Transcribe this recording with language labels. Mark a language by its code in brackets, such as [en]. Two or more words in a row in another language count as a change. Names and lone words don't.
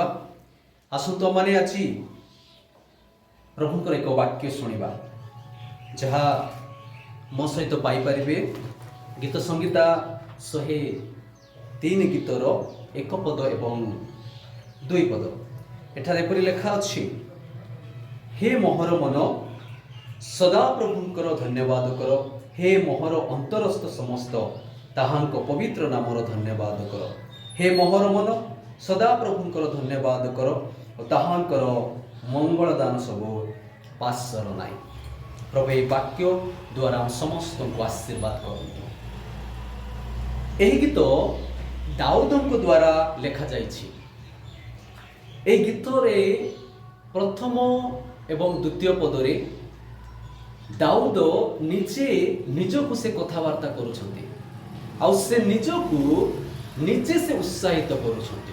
[or] ଆସନ୍ତୁ ମାନେ ଆଜି ପ୍ରଭୁଙ୍କର ଏକ ବାକ୍ୟ ଶୁଣିବା ଯାହା ମୋ ସହିତ ପଢ଼ି ପାରିବେ। ଗୀତସଂହିତା 103 ଗୀତର ଏକ ପଦ ଏବଂ 2 ପଦ ଏଠାରେ ପରି ଲେଖା ଅଛି, ହେ ମୋହର ମନ ସଦା ପ୍ରଭୁଙ୍କର ଧନ୍ୟବାଦ କର, ହେ ମୋହର ଅନ୍ତରସ୍ଥ ସମସ୍ତ ତାହାଙ୍କ ପବିତ୍ର ନାମର ଧନ୍ୟବାଦ କର। ହେ ମୋହର ମନ ସଦା ପ୍ରଭୁଙ୍କର ଧନ୍ୟବାଦ କର ତାହାଙ୍କର ମଙ୍ଗଳ ଦାନ ସବୁ ପାସୋର ନାହିଁ। ପ୍ରଭୁ ଏ ବାକ୍ୟ ଦ୍ୱାରା ଆମ ସମସ୍ତଙ୍କୁ ଆଶୀର୍ବାଦ କରନ୍ତୁ। ଏହି ଗୀତ ଦାଉଦଙ୍କ ଦ୍ୱାରା ଲେଖା ଯାଇଛି। ଏ ଗୀତରେ ପ୍ରଥମ ଏବଂ ଦ୍ୱିତୀୟ ପଦରେ ଦାଉଦ ନିଜେ ନିଜକୁ ସେ କଥାବାର୍ତ୍ତା କରୁଛନ୍ତି ଆଉ ସେ ନିଜକୁ ନିଜେ ସେ ଉତ୍ସାହିତ କରୁଛନ୍ତି।